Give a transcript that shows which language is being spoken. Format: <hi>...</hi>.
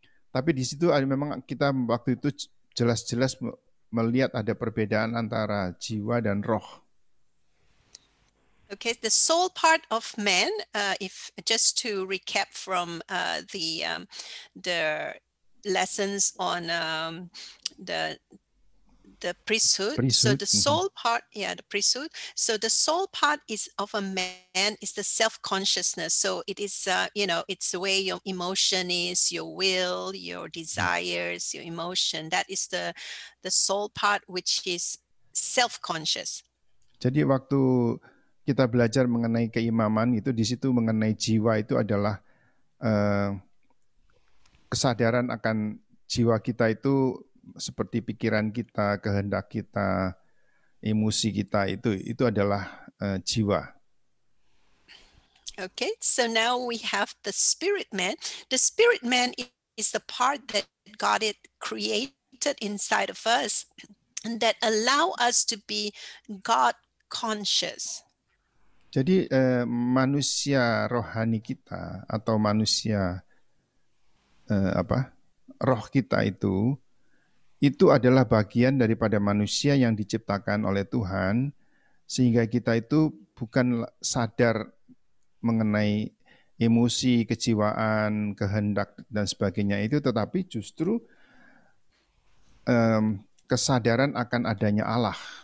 <id>Tapi di situ memang kita waktu itu jelas-jelas melihat ada perbedaan antara jiwa dan roh.</id> <en>Okay, the soul part of man, if just to recap from the lessons on the priesthood. So the soul part, the priesthood. So the soul part is of a man is the self-consciousness. So it is, it's the way your emotion is, your will, your desires, your emotion. That is the soul part, which is self-conscious.</en> <id>Jadi waktu kita belajar mengenai keimaman itu, di situ mengenai jiwa itu adalah kesadaran akan jiwa kita itu seperti pikiran kita, kehendak kita, emosi kita, itu adalah jiwa.</id> <en>Okay, so now we have the spirit man. The spirit man is the part that God had created inside of us and that allow us to be God conscious.</en> <id>Jadi manusia rohani kita atau manusia roh kita itu adalah bagian daripada manusia yang diciptakan oleh Tuhan, sehingga kita itu bukan sadar mengenai emosi, kejiwaan, kehendak, dan sebagainya itu, tetapi justru kesadaran akan adanya Allah.</id>